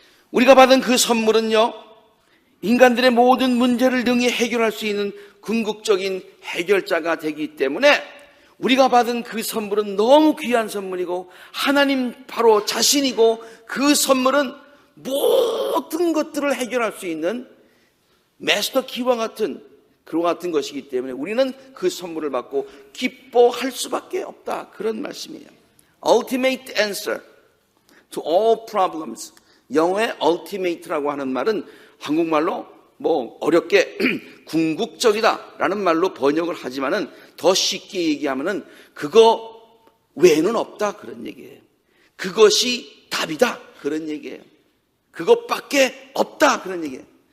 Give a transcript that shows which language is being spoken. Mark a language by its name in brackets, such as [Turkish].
[Korean] 우리가 받은 그 선물은요, 인간들의 모든 문제를 능히 해결할 수 있는 궁극적인 해결자가 되기 때문에 우리가 받은 그 선물은 너무 귀한 선물이고 하나님 바로 자신이고 그 선물은 모든 것들을 해결할 수 있는 마스터 키와 같은 그와 같은 것이기 때문에 우리는 그 선물을 받고 기뻐할 수밖에 없다. 그런 말씀이에요. [English] Ultimate answer to all problems. [Korean] 영어의 ultimate라고 하는 말은 한국말로 어렵게 궁극적이다라는 말로 번역을 하지만은 더 쉽게 얘기하면은 그거 외에는 없다 그런 얘기예요. 그것이 답이다 그런 얘기예요. 그것밖에 없다 그런 얘기예요.